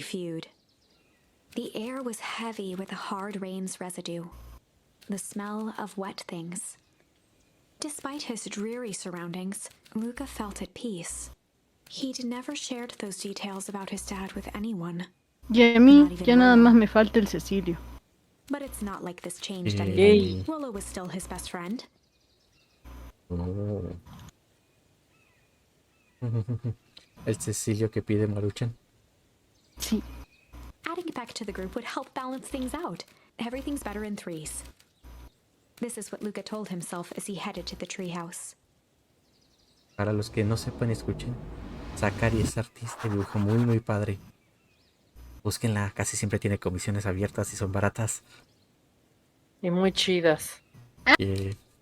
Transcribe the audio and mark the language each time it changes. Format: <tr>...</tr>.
<en>feud. The air was heavy with a hard rain's residue. The smell of wet things. Despite his dreary surroundings, Luca felt at peace. He'd never shared those details about his dad with anyone.</en> <es>Y a mí ya nada más me falta el Cecilio.</es> <en>But it's not like this changed Yay. anything. Willow was still his best friend. Oh.</en> <es>El Cecilio que pide Maruchan. Sí.</es> <en>Adding Beck to the group would help balance things out. Everything's better in threes. This is what Luca told himself as he headed to the treehouse.</en> <es>Para los que no sepan, escuchen. Zachary es artista y dibuja muy padre. Búsquenla, casi siempre tiene comisiones abiertas y son baratas. Y muy chidas.</es> <en>Yeah.</en>